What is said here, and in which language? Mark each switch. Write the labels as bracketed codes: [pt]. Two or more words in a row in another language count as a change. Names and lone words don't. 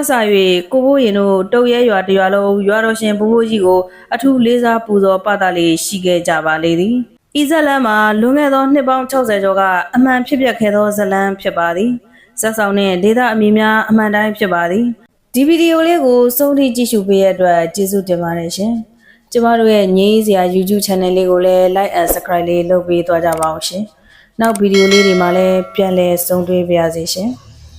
[my] စ၍ကိုဘိုးရင်တို့တုတ်ရဲရွာတရွာလုံးရွာတော်ရှင်ဘိုးဘိုးကြီးကိုအထူးလေးစားပူဇော်ပသလေးရှိခဲ့ကြပါလေသည်ဤဇလန်းမှာလွန်ခဲ့သောနှစ်ပေါင်း60ကျော်ကအမှန်ဖြစ်ပျက်ခဲ့သောဇလန်းဖြစ်ပါသည်ဇက်ဆောင်နှင့်ဒေသအမည်များအမှန်တိုင်းဖြစ်ပါသည်ဒီဗီဒီယိုလေးကိုစုံထိကြည့်ရှုပေးရတဲ့အတွက်ကျေးဇူးတင်ပါတယ်ရှင်ကျမတို့ရဲ့ငြိမ်းစရာ YouTube channel လေးကိုလည်း [en] like and subscribe [my] လေးလုပ်ပေးသွားကြပါအောင်ရှင်နောက်ဗီဒီယိုလေးတွေမှာလည်းပြန်လည်ဆုံတွေ့ပါရစေရှင်